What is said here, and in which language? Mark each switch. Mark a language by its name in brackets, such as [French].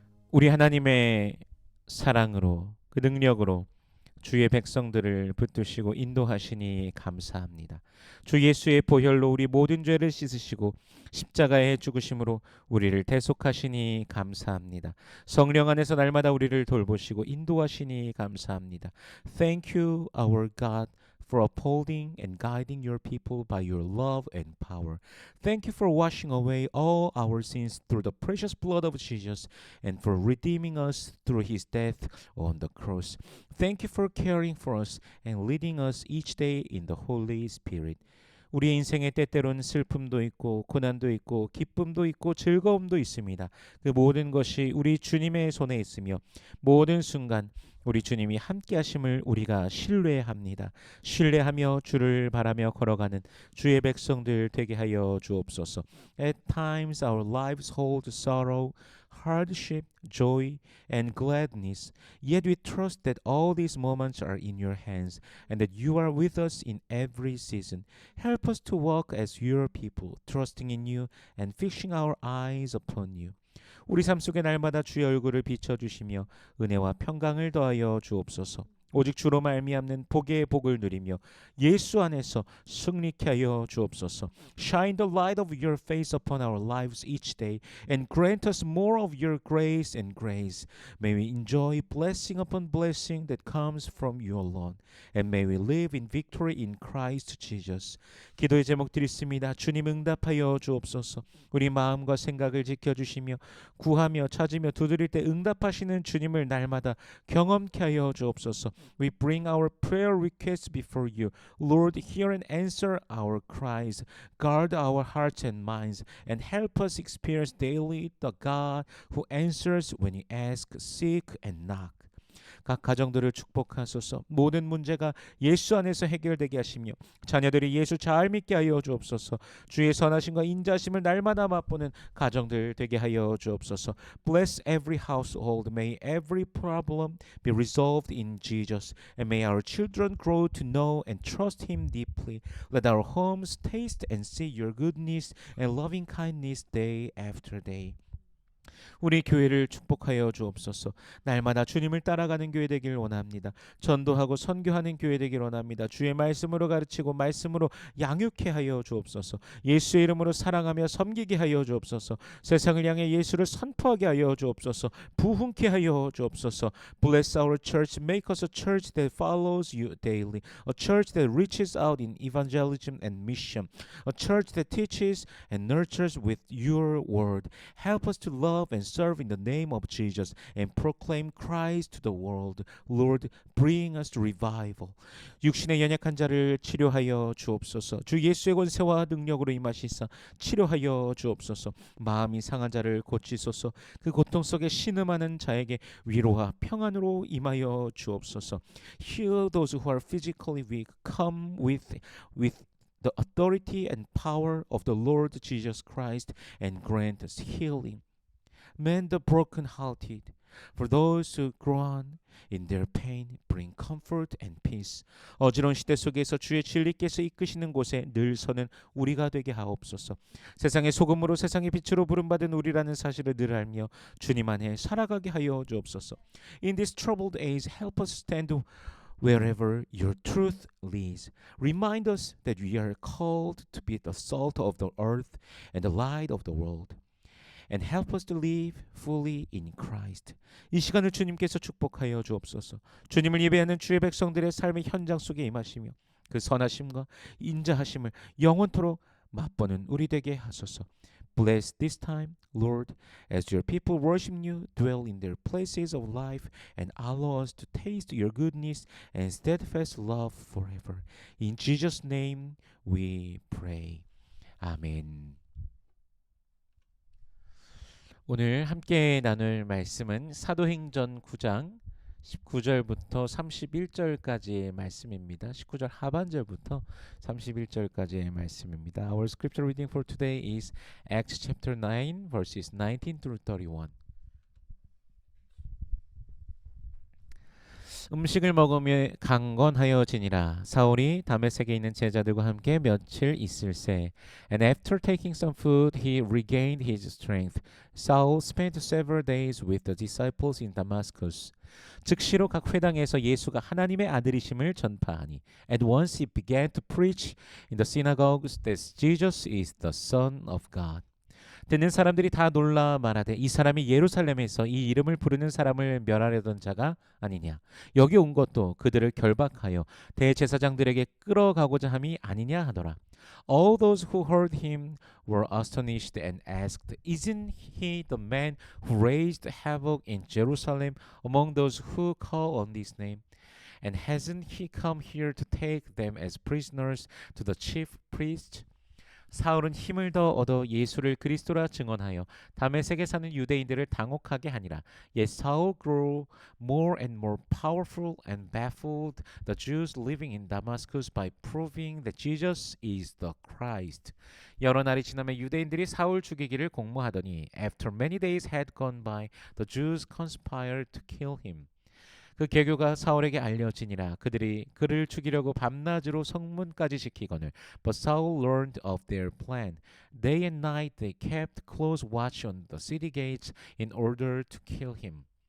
[Korean] 우리 하나님의 사랑으로 그 능력으로 주의 백성들을 붙드시고 인도하시니 감사합니다. 주 예수의 보혈로 우리 모든 죄를 씻으시고 십자가의 죽으심으로 우리를 대속하시니 감사합니다. 성령 안에서 날마다 우리를 돌보시고 인도하시니 감사합니다. [English] Thank you, our God, for upholding and guiding your people by your love and power. Thank you for washing away all our sins through the precious blood of Jesus and for redeeming us through his death on the cross. Thank you for caring for us and leading us each day in the Holy Spirit. [Korean] 우리의 인생에 때때로는 슬픔도 있고 고난도 있고 기쁨도 있고 즐거움도 있습니다. 그 모든 것이 우리 주님의 손에 있으며 모든 순간 우리 주님이 함께 하심을 우리가 신뢰합니다. 신뢰하며 주를 바라며 걸어가는 주의 백성들 되게 하여 주옵소서. [English] At times our lives hold sorrow, hardship, joy, and gladness. Yet we trust that all these moments are in your hands and that you are with us in every season. Help us to walk as your people, trusting in you and fixing our eyes upon you. [Korean] 우리 삶 속에 날마다 주의 얼굴을 비춰주시며 은혜와 평강을 더하여 주옵소서. 오직 주로 말미암는 복의 복을 누리며 예수 안에서 승리케 하여 주옵소서. [English] Shine the light of your face upon our lives each day and grant us more of your grace and grace. May we enjoy blessing upon blessing that comes from you alone. And may we live in victory in Christ Jesus. [Korean] 기도의 제목들이 있습니다. 주님 응답하여 주옵소서. 우리 마음과 생각을 지켜주시며 구하며 찾으며 두드릴 때 응답하시는 주님을 날마다 경험케 하여 주옵소서. [English] We bring our prayer requests before you. Lord, hear and answer our cries. Guard our hearts and minds and help us experience daily the God who answers when we ask, seek and knock. [Korean] 각 가정들을 축복하소서. 모든 문제가 예수 안에서 해결되게 하시며 자녀들이 예수 잘 믿게 하여 주옵소서. 주의 선하심과 인자심을 날마다 맛보는 가정들 되게 하여 주옵소서. [English] Bless every household. May every problem be resolved in Jesus. And may our children grow to know and trust Him deeply. Let our homes taste and see your goodness and loving kindness day after day. [Korean] 우리 교회를 축복하여 주옵소서. 날마다 주님을 따라가는 교회 되길 원합니다. 전도하고 선교하는 교회 되길 원합니다. 주의 말씀으로 가르치고 말씀으로 양육케 하여 주옵소서. 예수의 이름으로 사랑하며 섬기게 하여 주옵소서. 세상을 향해 예수를 선포하게 하여 주옵소서. 부흥케 하여 주옵소서. [English] Bless our church. Make us a church that follows you daily. A church that reaches out in evangelism and mission. A church that teaches and nurtures with your word. Help us to love and serve in the name of Jesus and proclaim Christ to the world. Lord, bring us to revival. [Korean] 육신의 연약한 자를 치료하여 주옵소서. 주 예수의 권세와 능력으로 임하시사 치료하여 주옵소서. 마음이 상한 자를 고치소서. 그 고통 속에 신음하는 자에게 위로와 평안으로 임하여 주옵소서. [English] Heal those who are physically weak. Come with the authority and power of the Lord Jesus Christ and grant us healing. Mend the brokenhearted. For those who groan in their pain, bring comfort and peace. [Korean] 어지러운 시대 속에서 주의 진리께서 이끄시는 곳에 늘 서는 우리가 되게 하옵소서. 세상의 소금으로 세상의 빛으로 부름받은 우리라는 사실을 늘 알며 주님 안에 살아가게 하여 주옵소서. [English] In this troubled age, help us stand wherever your truth leads. Remind us that we are called to be the salt of the earth and the light of the world. And help us to live fully in Christ. [Korean] 이 시간을 주님께서 축복하여 주옵소서. 주님을 예배하는 주의 백성들의 삶의 현장 속에 임하시며 그 선하심과 인자하심을 영원토록 맛보는 우리 되게 하소서. [English] Bless this time, Lord, as your people worship you, dwell in their places of life, and allow us to taste your goodness and steadfast love forever. In Jesus' name we pray. 아멘. [Korean] 오늘 함께 나눌 말씀은 사도행전 9장 19절부터 31절까지의 말씀입니다. 19절 하반절부터 31절까지의 말씀입니다. [English] Our scripture reading for today is Acts chapter 9 verses 19 through 31. [Korean] 음식을 먹으며 강건하여 지니라. 사울이 다메섹에 있는 제자들과 함께 며칠 있을새. [English] And after taking some food, he regained his strength. Saul spent several days with the disciples in Damascus. [Korean] 즉시로 각 회당에서 예수가 하나님의 아들이심을 전파하니. [English] At once he began to preach in the synagogues that Jesus is the Son of God. [Korean] 듣는 사람들이 다 놀라 말하되 이 사람이 예루살렘에서 이 이름을 부르는 사람을 멸하려던 자가 아니냐. 여기 온 것도 그들을 결박하여 대제사장들에게 끌어가고자 함이 아니냐 하더라. [English] All those who heard him were astonished and asked, Isn't he the man who raised havoc in Jerusalem among those who call on this name? And hasn't he come here to take them as prisoners to the chief priests? [Korean] 사울은 힘을 더 얻어 예수를 그리스도라 증언하여 다메섹에 사는 유대인들을 당혹하게 하니라. [English] Yet Saul grew more and more powerful and baffled the Jews living in Damascus by proving that Jesus is the Christ. [Korean] 여러 날이 지나며 유대인들이 사울 죽이기를 공모하더니 [English] After many days had gone by, the Jews conspired to kill him. [Korean] 그 계교가 사울에게 알려지니라. 그들이 그를 죽이려고 밤낮으로 성문까지 지키거늘. [English] But Saul learned of their plan. Day and night they kept close watch on the city gates in order to kill him.